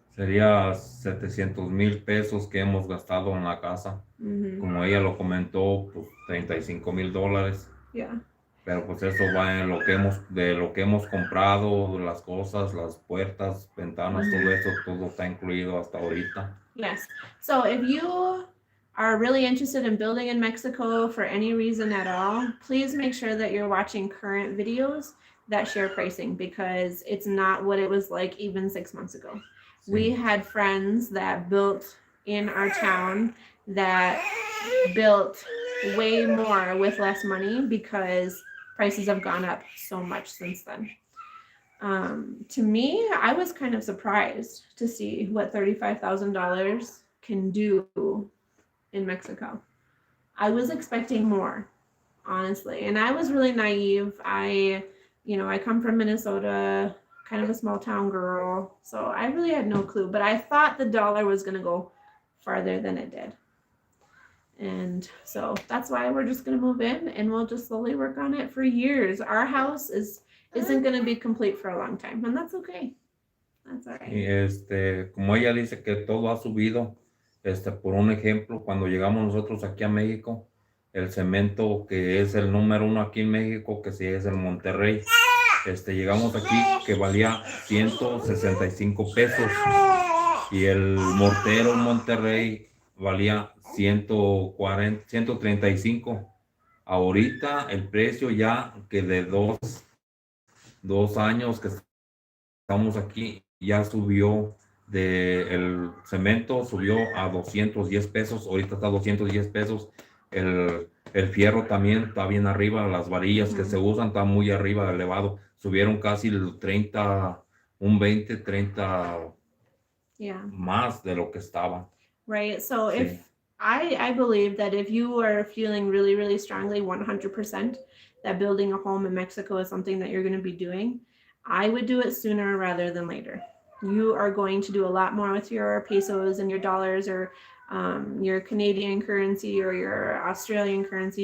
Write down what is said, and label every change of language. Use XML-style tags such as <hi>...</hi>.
<es>Sería 700,000 pesos que hemos gastado en la casa. Como ella lo comentó, pues $35,000.</es> <en>Yeah.</en> <es>Pero pues eso va en de lo que hemos comprado, las cosas, las puertas, ventanas, todo eso, todo está incluido hasta ahorita.</es> <en>Yes. So if you are really interested in building in Mexico for any reason at all, please make sure that you're watching current videos that share pricing, because it's not what it was like even 6 months ago. Sí. We had friends that built in our town that built way more with less money because prices have gone up so much since then. To me, I was kind of surprised to see what $35,000 can do in Mexico. I was expecting more, honestly, and I was really naive. I come from Minnesota, kind of a small town girl, so I really had no clue, but I thought the dollar was going to go farther than it did. And so that's why we're just going to move in and we'll just slowly work on it for years. Our house isn't going to be complete for a long time, and that's okay. That's all right.</en> <es>Y como ella dice que todo ha subido, por un ejemplo, cuando llegamos nosotros aquí a México, el cemento que es el número 1 aquí en México, que sí es el Monterrey, llegamos aquí que valía 165 pesos y el mortero en Monterrey valía 140, 135. Ahorita el precio ya que de dos años que estamos aquí ya subió, el cemento subió a 210 pesos, ahorita está a 210 pesos, el fierro también está bien arriba, las varillas que se usan están muy arriba, elevado, subieron casi el 30, un 20, 30 más de lo que estaban.</es> <en>Right, so sí. If I believe that if you are feeling really, really strongly 100% that building a home in Mexico is something that you're going to be doing, I would do it sooner rather than later. You are going to do a lot more with your pesos and your dollars, or your Canadian currency or your Australian currency.</en>